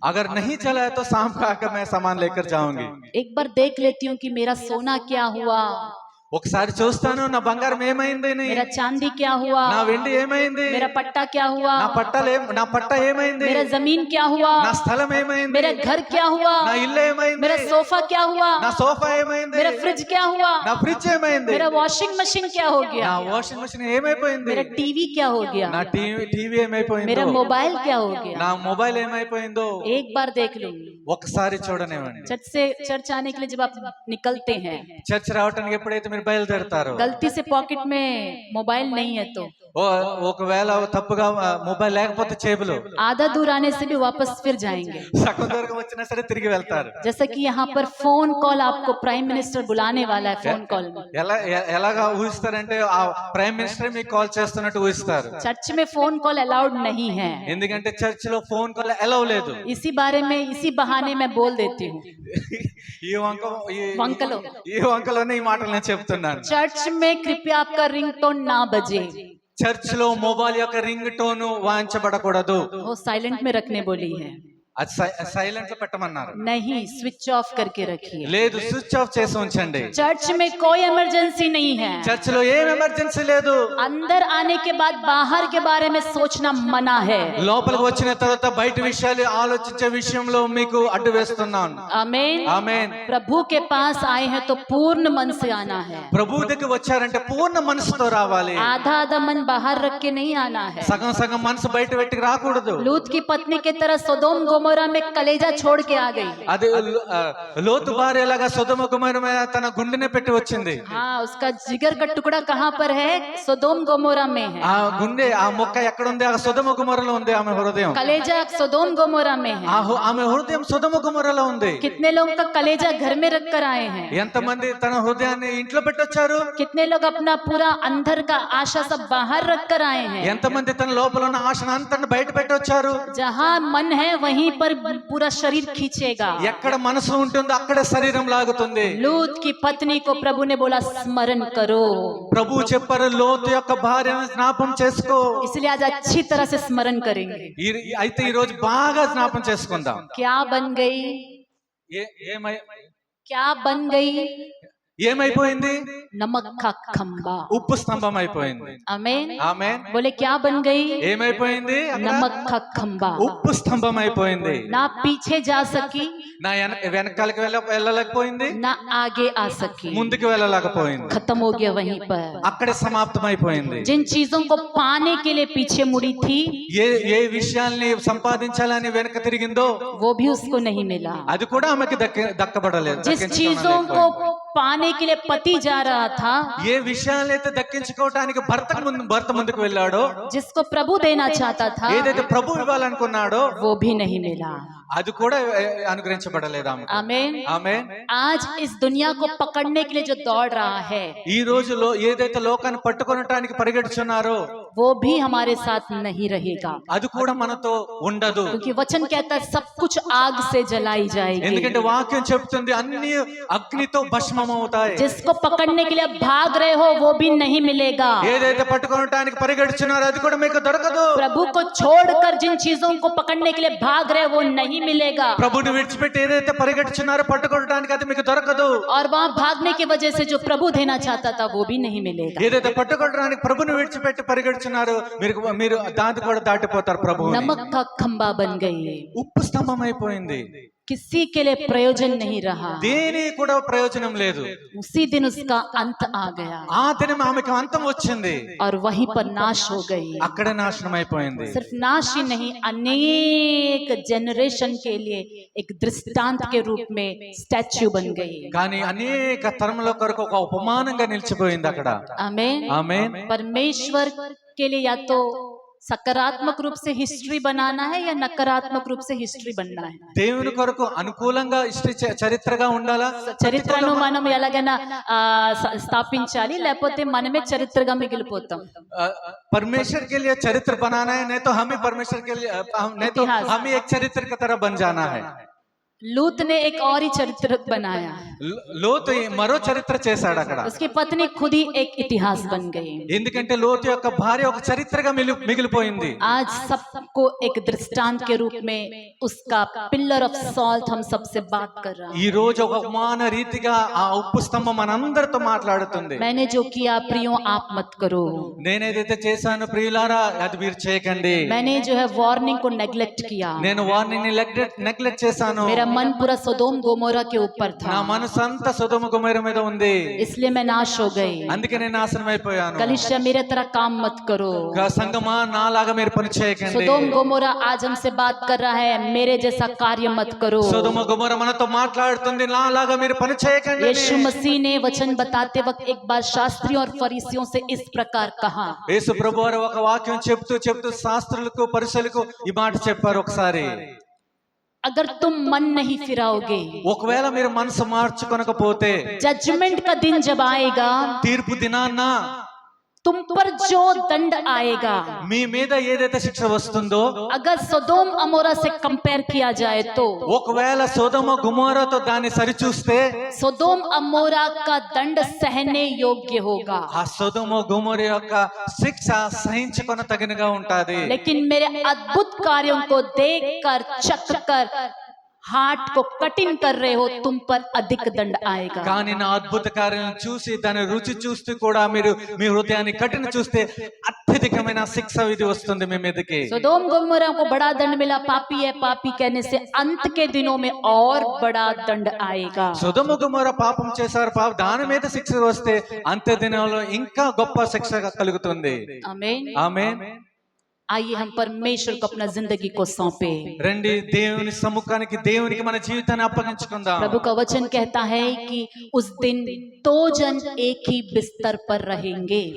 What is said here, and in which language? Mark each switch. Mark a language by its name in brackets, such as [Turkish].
[Hindi] अगर नहीं चला है तो शाम को आकर मैं सामान लेकर जाऊंगी. एक बार देख लेती हूँ कि मेरा सोना क्या हुआ, [Telugu] ఒకసారి చూస్తాను నా బంగారం ఏమైంది, [Hindi] मेरा चांदी क्या हुआ, [Telugu] నా వెండి ఏమైంది, [Hindi] मेरा पट्टा क्या हुआ, [Telugu] నా పట్ట ఏమైంది, [Hindi] मेरा जमीन क्या हुआ, [Telugu] నా స్థలం ఏమైంది, [Hindi] मेरा घर क्या हुआ, [Telugu] నా ఇల్లు ఏమైంది, [Hindi] मेरा सोफा क्या हुआ, [Telugu] నా సోఫా ఏమైంది, [Hindi] मेरा फ्रिज क्या हुआ, [Telugu] నా ఫ్రిడ్జ్ ఏమైంది, [Hindi] मेरा वॉशिंग मशीन क्या हो [Telugu] నా [Hindi] गया, [Telugu] వాషింగ్ మెషిన్ ఏమైపోయింది, [Hindi] मेरा टीवी क्या हो गया, [Telugu] నా టీవీ ఏమైపోయిందో, [Hindi] मेरा मोबाइल क्या हो गया, [Telugu] నా మొబైల్ ఏమైపోయిందో [Hindi] एक बार देख लूंगी. [Telugu] ఒకసారి చూడనివ్వండి. [Hindi] चर्च आने के लिए जब आप निकलते हैं, [Telugu] చర్చ్ రావడానికి ఎప్పుడైతే మీరు బయలుదేరతారో, [Hindi] गलती से पॉकेट में मोबाइल नहीं है तो [Telugu] ఒకవేళ తప్పుగా మొబైల్ లేకపోతే చేబులో [Hindi] आधा दूर आने से भी वापस फिर जाएंगे. [Telugu] సగం దూరం వచ్చినా సరే తిరిగి వెళ్తారు. [Hindi] जैसा कि यहाँ पर फोन कॉल आपको प्राइम मिनिस्टर बुलाने वाला है, फोन कॉल में [Telugu] ఎలాగా ఊహిస్తారంటే ఆ ప్రైమ్ మినిస్టర్ మీకు కాల్ చేస్తున్నట్టు ఊహిస్తారు. [Hindi] चर्च में फोन कॉल अलाउड नहीं है, [Telugu] ఎందుకంటే చర్చ్ లో ఫోన్ కాల్ అలౌ లేదు. [Hindi] इसी बारे में इसी बहाने मैं बोल देती हूँ. [Telugu] ఈ వంకలోనే ఈ మాటలు నేను చెప్తున్నాను. [Hindi] चर्च में कृपया आपका रिंगटोन ना बजे, [Telugu] చర్చ్ లో మొబైల్ యొక్క రింగ్ టోన్ వాయించబడకూడదు. [Hindi] वो साइलेंट में रखने बोली है, [Telugu] అది సైలెంట్ లో పెట్టమన్నారు. [Hindi] नहीं स्विच ऑफ करके रखिए. [Telugu] లేదు స్విచ్ ఆఫ్ చేసి ఉంచండి. [Hindi] चर्च में कोई इमरजेंसी नहीं है, [Telugu] చర్చ్ లో ఏం ఎమర్జెన్సీ లేదు. [Hindi] अंदर आने के बाद बाहर के बारे में सोचना मना है. [Telugu] లోపలికి వచ్చిన తర్వాత బయట విషయాలు ఆలోచించే విషయంలో మీకు అడ్డు వేస్తున్నాను. [Hindi] आमीन. [Telugu] ఆమేన్. [Hindi] प्रभु के पास आए हैं तो पूर्ण मन से आना है, [Telugu] ప్రభు దగ్గర వచ్చారంటే పూర్ణ మనసుతో రావాలి. [Hindi] आधा आधा मन बाहर रख के नहीं आना है. [Telugu] సగం సగం మనసు బయట పెట్టి రాకూడదు. [Hindi] लूत की पत्नी की तरह सोदोम गोमोरा में कलेजा छोड़ के आ गई. [Telugu] అది లోతు భార్యలాగా సొదొమ గొమొర్రా మీద తన గుండెనే పెట్టి వచ్చింది. [Hindi] हाँ, उसका जिगर का टुकड़ा कहाँ पर है? सोदोम गोमोरा में है. [Telugu] ఆ గుండె ఆ మొక్క ఎక్కడ ఉంది? ఆ సొదొమ గొమొర్రాలో ఉంది ఆమె హృదయం. [Hindi] कलेजा सोदोम गोमोरा में है. [Telugu] ఆమె హృదయం సొదొమ గొమొర్రాలో ఉంది. [Hindi] कितने लोग का कलेजा घर में रख कर आए हैं? [Telugu] ఎంతమంది తన హృదయాన్ని ఇంట్లో పెట్టొచ్చారు? [Hindi] कितने लोग अपना पूरा अंदर का आशा सब बाहर रख कर आए हैं? [Telugu] ఎంతమంది తన లోపల ఉన్న ఆశను అంతా బయట పెట్టొచ్చారు? [Hindi] जहाँ मन है वहीं पर पूरा शरीर खींचेगा। [Telugu] ఎక్కడ మనసు ఉంటుందో అక్కడ శరీరం లాగుతుంది. [Hindi] लूत की पत्नी को प्रभु ने बोला स्मरण करो, [Telugu] ప్రభు చెప్పారు లోతు యొక్క భార్యను జ్ఞాపం చేసుకో. [Hindi] इसलिए आज अच्छी तरह से स्मरण करेंगे। [Telugu] అయితే ఈ రోజు బాగా జ్ఞాపం చేసుకుందాం. [Hindi] क्या बन गई, [Telugu] ఏమై [Hindi] क्या बन गई? [Telugu] ఏమైపోయింది? [Hindi] नमक का खंबा, [Telugu] ఉప్పు స్తంభం అయిపోయింది. [Hindi] आमेन। [Telugu] ఆమేన్. [Hindi] बोले क्या बन गई? [Telugu] ఏమైపోయింది? [Hindi] नमक का खंबा। [Telugu] ఉప్పు స్తంభం అయిపోయింది. [Hindi] ना पीछे जा सकी, [Telugu] నా వెనకాలకి వెళ్ళలేకపోయింది, [Hindi] ना आगे आ सकी, [Telugu] ముందుకు వెళ్ళలేకపోయింది. [Hindi] खत्म हो गया वहीं पर। [Telugu] అక్కడే సమాప్తం అయిపోయింది. [Hindi] जिन चीजों को पाने के लिए पीछे मुड़ी थी, [Telugu] ఏ విషయాల్ని సంపాదించాలని వెనక తిరిగిందో [Hindi] वो भी उसको नहीं मिला। [Telugu] అది కూడా ఆమెకి దక్కబడలేదు. [Hindi] जिस चीजों को पाने के लिए पति जा रहा था, [Telugu] ఏ విషయాలైతే దక్కించుకోవటానికి భర్త ముందుకు వెళ్ళాడో, [Hindi] जिसको प्रभु देना चाहता था, [Telugu] ఏదైతే ప్రభు ఇవ్వాలనుకున్నాడో [Hindi] वो भी नहीं मिला। [Telugu] అది కూడా అనుగ్రహించబడలేదు ఆమెకు. [Hindi] आमेन। [Telugu] ఆమేన్. [Hindi] आज इस दुनिया को पकड़ने के लिए जो दौड़ रहा है, [Telugu] ఈ రోజులో ఏదైతే లోకాన్ని పట్టుకొనటానికి పరిగెడుచున్నారో [Hindi] वो भी हमारे साथ नहीं रहेगा, [Telugu] అది కూడా మనతో ఉండదు. [Hindi] क्योंकि वचन कहता है सब कुछ आग से जलाई जाएगी। [Telugu] ఎందుకంటే వాక్యం చెప్తుంది అన్ని అగ్నితో భస్మం అవుతాయి. [Hindi] जिसको पकड़ने के लिए भाग रहे हो वो भी नहीं मिलेगा। [Telugu] ఏదైతే పట్టుకొనటానికి పరిగెడుచున్నారో అది కూడా మీకు దొరకదు. [Hindi] प्रभु को छोड़कर जिन चीजों को पकड़ने के लिए भाग रहे वो नहीं मिलेगा। [Telugu] ప్రభుని విడిచిపెట్టి ఏదైతే పరిగెడుచున్నారో పట్టుకోవడానికి అది మీకు దొరకదు. [Hindi] और वहां भागने की वजह से जो प्रभु देना चाहता था वो भी नहीं मिलेगा। [Telugu] ఏదైతే పట్టుకోవడానికి ప్రభుని విడిచిపెట్టి పరిగెడుచున్నారో మీరు దాన్ని కూడా దాటిపోతారు. ప్రభువు [Hindi] नमक का खंबा बन गई, [Telugu] ఉప్పు స్తంభం అయిపోయింది. [Hindi] किसी के लिए प्रयोजन नहीं रहा। [Telugu] దేని కూడా ప్రయోజనం లేదు. [Hindi] उसी दिन उसका अंत आ गया [Telugu] ఆ దినం ఆమెకు అంతం వచ్చింది. [Hindi] और वहीं पर नाश हो गई। [Telugu] అక్కడ నాశనం అయిపోయింది. [Hindi] सिर्फ नाश ही नहीं, अनेक जनरेशन के लिए एक दृष्टांत के रूप में स्टैच्यू बन गई। [Telugu] కానీ అనేక తరముల కొరకు ఒక ఉపమానంగా నిలిచిపోయింది అక్కడ. [Hindi] आमेन। [Telugu] ఆమేన్. [Hindi] परमेश्वर के लिए या तो सकारात्मक रूप से हिस्ट्री बनाना है या नकारात्मक रूप से हिस्ट्री बनना है। [Telugu] దేవుని కొరకు అనుకూలంగా చరిత్రగా ఉండాలా? చరిత్రను మనం ఎలాగైనా స్థాపించాలి, లేకపోతే మనమే చరిత్రగా మిగిలిపోతాం। [Hindi] परमेश्वर के लिए चरित्र बनाना है, नहीं तो हम ही परमेश्वर के लिए नहीं तो हम ही एक चरित्र की तरह बन जाना है। लूत ने एक और ही चरित्र बनाया, [Telugu] లోతు మరో చరిత్ర చేశాడు అక్కడ. [Hindi] उसकी पत्नी खुद ही एक इतिहास बन गई। [Telugu] ఎందుకంటే లోతు యొక్క భార్య ఒక చరిత్రగా మిగిలిపోయింది. [Hindi] आज सबको एक दृष्टांत के रूप में उसका पिलर ऑफ सॉल्ट हम सबसे बात कर रहा [Telugu] ఈ రోజు ఒక ఉపమాన రీతిగా ఆ ఉప్పు స్తంభం మనందరితో మాట్లాడుతుంది. [Hindi] मैंने जो किया प्रियो आप मत करो, [Telugu] నేనేదైతే చేశాను ప్రియులారా అది మీరు చేయకండి. [Hindi] मैंने जो है वार्निंग को नेग्लेक्ट किया, [Telugu] నేను వార్నింగ్ ని నెగ్లెక్ట్ చేశాను. [Hindi] मेरा मन पूरा सोदोम गोमोरा के ऊपर था, [Telugu] నా మనసు అంతా సొదొమ గొమొర్రా మీద ఉంది. [Hindi] इसलिए मैं नाश हो गई। [Telugu] అందుకే నేను నాశనం అయిపోయాను. [Hindi] कलीसिया मेरे तरह काम मत करो। [Telugu] సంగమా నాలాగా మీరు పని చేయకండి. [Hindi] सोदोम गोमोरा आज हमसे बात कर रहा है, मेरे जैसा कार्य मत करो। [Telugu] సొదొమ గొమొర్రా మనతో మాట్లాడుతుంది, నాలాగా మీరు పని చేయకండి. [Hindi] यीशु मसीह ने वचन बताते वक्त एक बार शास्त्रियों और फरीसियों से इस प्रकार कहा। [Telugu] యేసు ప్రభువారు ఒక వాక్యం చెప్తూ శాస్త్రులకు పరిసయులకు ఈ మాట చెప్పారు ఒకసారి. [Hindi] अगर तुम मन नहीं फिराओगे, [Telugu] ఒకవేళ మీరు మనసు మార్చుకొనకపోతే [Hindi] जजमेंट का दिन जब आएगा, [Telugu] తీర్పు దినాన్న [Hindi] तुम पर जो दंड आएगा, [Telugu] మీ మీద ఏదైతే శిక్ష వస్తుందో, [Hindi] अगर सोदोम अमोरा से कंपेयर किया जाए तो [Telugu] ఒకవేళ సొదొమ గొమొర్రాతో దాన్ని సరిచూస్తే [Hindi] सोदोम अमोरा का दंड सहने योग्य होगा। [Telugu] ఆ సొదొమ గొమొర్రా యొక్క శిక్ష సహించుకొన తగినగా ఉంటాది। [Hindi] लेकिन मेरे अद्भुत कार्यों को देखकर चख कर हार्ट को कटिंग कर रहे हो, तुम पर अधिक दंड आएगा। [Telugu] కానీ నా అద్భుత కార్యాలను చూసి దాని రుచి చూస్తూ కూడా మీరు మీ హృదయాన్ని కఠిన చూస్తే అత్యధికమైన శిక్ష విధి వస్తుంది మీ మీదకి। [Hindi] सोदोम गोमोरा को बड़ा दंड मिला, पापी है पापी कहने से अंत के दिनों में और बड़ा दंड आएगा। [Telugu] సొదొమ గొమొర్రా పాపం చేశారు, దాని మీద శిక్ష వస్తే అంత్య దినాల్లో ఇంకా గొప్ప శిక్ష కలుగుతుంది। [Hindi] आमीन। [Telugu] ఆమేన్। [Hindi] आइए हम परमेश्वर को अपना जिंदगी को सौंपे। [Telugu] రండి దేవుని సముఖానికి దేవునికి మన జీవితాన్ని అప్పగించుకుందాం। [Hindi] प्रभु का वचन कहता है कि उस दिन दो जन एक ही बिस्तर पर रहेंगे।